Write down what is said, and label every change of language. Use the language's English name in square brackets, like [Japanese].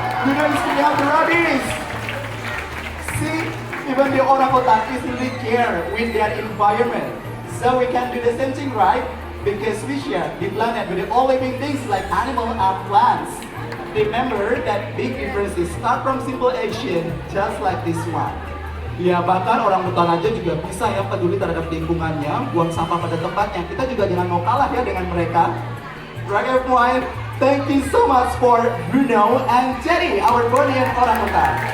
[English] Bruno is picking up the rubbish! See, even the orangutan is really care with their environment. So we can do the same thing, right? Because we share the planet with all living things like animals and plants. Remember that big differences start from simple action, just like this one. [Indonesian] Ya, bahkan orang hutan aja juga bisa ya peduli terhadap lingkungannya, buang sampah pada tempatnya. Kita juga jangan mau kalah ya dengan mereka. [English] Right everyone, thank you so much for Bruno and Jerry, our Bornean orangutan.